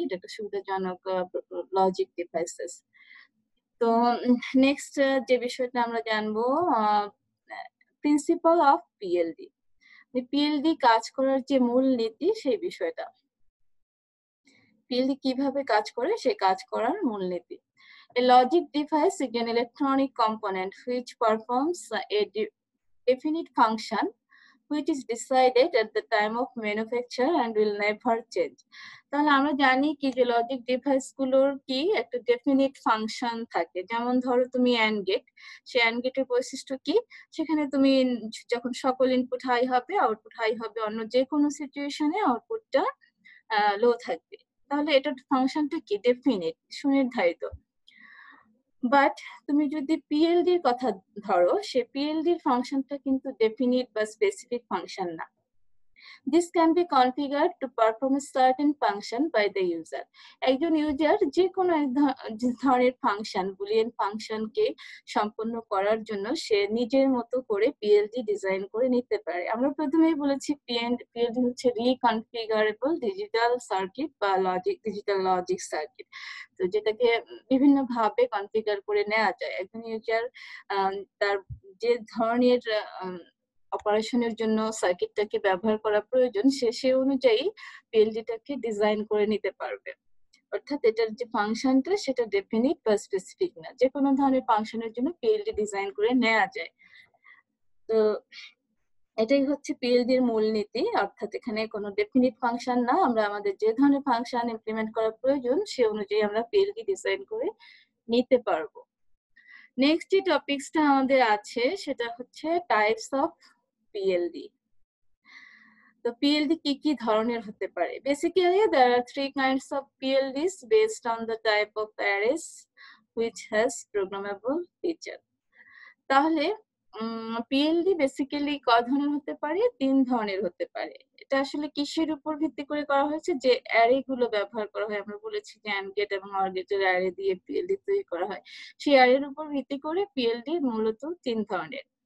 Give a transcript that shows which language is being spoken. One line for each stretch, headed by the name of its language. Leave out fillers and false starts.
Bangla: এটা একটা সুবিধাজনক লজিক ডিভাইসেস। তো নেক্সট যে বিষয়টা আমরা জানবো,
English: Principle of PLD.
Bangla: পিএলডি কাজ করার যে মূল নীতি, সেই বিষয়টা। পিএলডি কিভাবে কাজ করে, সেই কাজ করার মূলনীতি।
English: A logic device is an electronic component which performs a definite function which is decided at the time of manufacture and will never change.
Bangla: তাহলে আমরা জানি কি যে লজিক ডিভাইস গুলোর কি একটা ডেফিনিট ফাংশন থাকে। যেমন ধরো তুমি অ্যান্ড গেট, সেই অ্যান্ড গেটের বৈশিষ্ট্য কি, সেখানে তুমি যখন সকল ইনপুট হাই হবে, আউটপুট হাই হবে, অন্য যে কোনো সিচুয়েশনে আউটপুটটা লো থাকবে। তাহলে এটার ফাংশনটা কি, ডেফিনিট, সুনির্ধারিত। বাট তুমি যদি পিএলডির কথা ধরো, সে পিএলডির ফাংশনটা কিন্তু ডেফিনিট বা স্পেসিফিক ফাংশন না।
English: This can be configured to perform a certain function by the user.
Bangla: একজন ইউজার যে কোনো এক ধরনের ফাংশন, বুলিয়ান ফাংশনকে সম্পন্ন করার জন্য সে নিজের মতো করে পিএলডি ডিজাইন করে নিতে পারে। আমরা প্রথমেই বলেছি পিএলডি হচ্ছে রিকনফিগারেবল ডিজিটাল সার্কিট বা ডিজিটাল লজিক সার্কিট। তো যেটাকে বিভিন্ন ভাবে কনফিগার করে নেওয়া যায়। একজন ইউজার তার যে ধরনের অপারেশনের জন্য সার্কিটটাকে ব্যবহার করা প্রয়োজন, সে অনুযায়ী পিএলডিটাকে ডিজাইন করে নিতে পারবে। অর্থাৎ এটার যে ফাংশনটা, সেটা ডেফিনিট বা স্পেসিফিক না, যে কোনো ধরনের ফাংশনের জন্য পিএলডি ডিজাইন করে নেওয়া যায়। তো এটাই হচ্ছে পিএলডির মূলনীতি। অর্থাৎ এখানে কোনো ডেফিনিট ফাংশন না, আমরা আমাদের যে ধরনের ফাংশন ইমপ্লিমেন্ট করা প্রয়োজন, সে অনুযায়ী আমরা পিএলডি ডিজাইন করে নিতে পারবো। নেক্সট যে টপিকসটা আমাদের আছে, সেটা হচ্ছে
English: Types of PLD.
Bangla: তো পিএলডি কি কি ধরনের হতে পারে?
English: Basically there are three kinds of PLDs based on the type of arrays which has programmable feature.
Bangla: তাহলে পিএলডি বেসিক্যালি ক ধরনের হতে পারে? তিন ধরনের হতে পারে। এটা আসলে কিসের উপর ভিত্তি করে করা হয়েছে? যে অ্যারে গুলো ব্যবহার করা হয়, আমরা বলেছি যে অ্যান্ড গেট এবং অর গেটের অ্যারে দিয়ে পিএলডি তৈরি করা হয়। সেই অ্যারের উপর ভিত্তি করে পিএলডি মূলত তিন ধরনের।